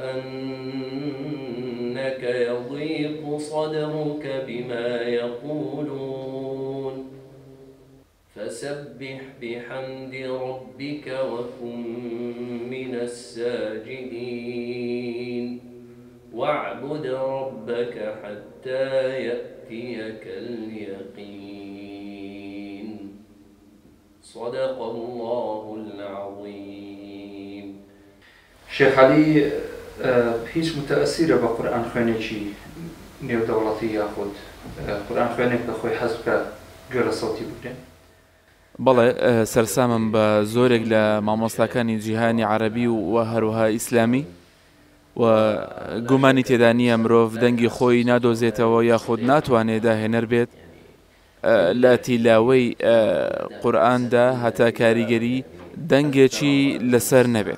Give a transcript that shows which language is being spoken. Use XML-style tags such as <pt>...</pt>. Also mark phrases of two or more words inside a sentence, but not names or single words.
<ar>أنك يضيق صدرك بما يقولون فسبح بحمد ربك وكن من الساجدين واعبد ربك حتى يأتيك اليقين صدق الله العظيم.</ar> <ckb>شيخ علي هیچ متأثرة بقرآن خوێنێکی نێودەوڵەتی یاخود قورآن خوێنێک بە خۆی حەز بکە گوێرە سەوتی بکرێن؟ بەڵێ سەرسامم بە زۆرێک لە مامۆستاکانی جیهانی عەرەبی و هەروەها ئیسلامی و گومانی تێدا نییە مرۆڤ دەنگی خۆی نادۆزێتەوە یاخود ناتوانێت داهێنەر بێت لە تیلاوەی قورئاندا هەتا کاریگەری دەنگێکی لەسەر نەبێت.</ckb>